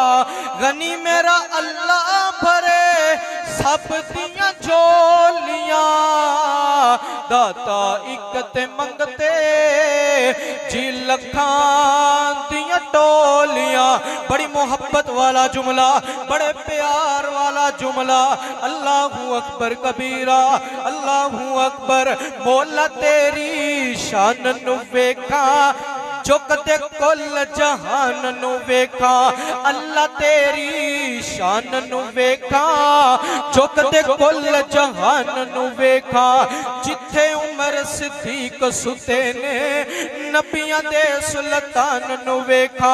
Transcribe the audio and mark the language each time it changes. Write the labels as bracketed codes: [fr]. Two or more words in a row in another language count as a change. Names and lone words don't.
[pa] غنی میرا اللہ بھرے سب دیاں جھولیاں. داتا اک تے منگتے جی لکھاں دیاں ٹولیاں. بڑی محبت والا جملہ، بڑے پیار والا جملہ. [ar] الله أكبر كبيرا، الله أكبر. [pa] مولا تیری شان نوں ویکھا، چکتے کل جہان نوں ویکھا. اللہ تیری شان نوں ویکھا، چکتے کل جہان نوں ویکھا. جتھے عمر صدیق سُتے نے، نبیاں دے سلطان نوں ویکھا.